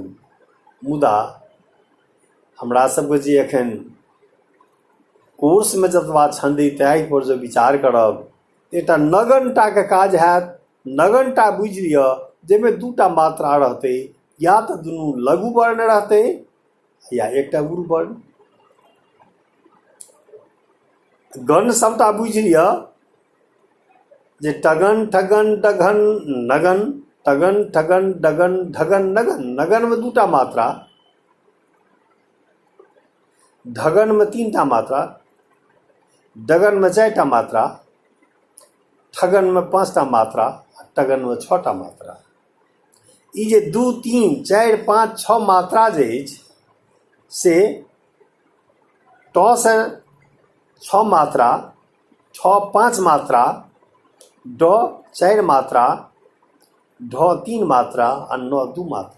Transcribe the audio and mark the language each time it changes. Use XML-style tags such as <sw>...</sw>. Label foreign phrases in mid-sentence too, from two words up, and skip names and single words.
<mai>मुदा हमरा सबके जे एखन कोर्समे जतबा छन्द अइ ताहिपर जे विचार करब, एकटा नगनटाके काज हैत। नगनटा बुझि लिअ जाहिमे 2टा मात्रा रहतै, या तऽ दुनू लघु वर्ण रहतै या एकटा गुरु वर्ण। गण सबटा बुझि लिअ जे टगन ठगन डगन नगन, टगन ठगन डगन ढगन नगन। नगनमे 2टा मात्रा, ढगनमे 3टा मात्रा, डगनमे 4टा मात्रा, ठगनमे 5टा मात्रा, टगनमे 6टा मात्रा। ई जे 2 3 4 5 6 मात्रा जे अछि से ट से 6 मात्रा, ठ 5 मात्रा, ड 4 मात्रा, ढ 3 मात्रा आ न 2 मात्रा।</mai>